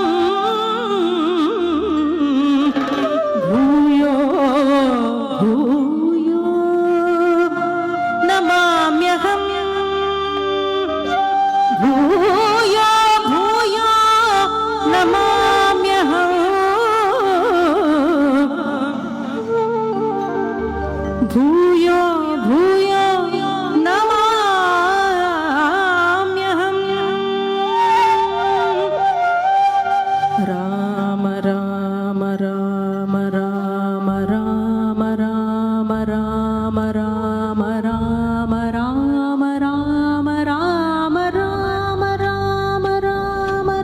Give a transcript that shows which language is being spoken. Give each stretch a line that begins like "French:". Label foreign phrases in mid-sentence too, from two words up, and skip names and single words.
Sanskrit: ഭൂയോ ഭൂയോ നമാമ്യഹം ഭൂയോ ഭൂയോ നമാമ്യഹം ഭൂയോ ഭൂയോ നമാമ്യഹം. രാമ രാമ രാമ രാമ രാമ രാമ രാമ രാമ രാമ രാമ രാമ രാമ രാമ രാമ രാമ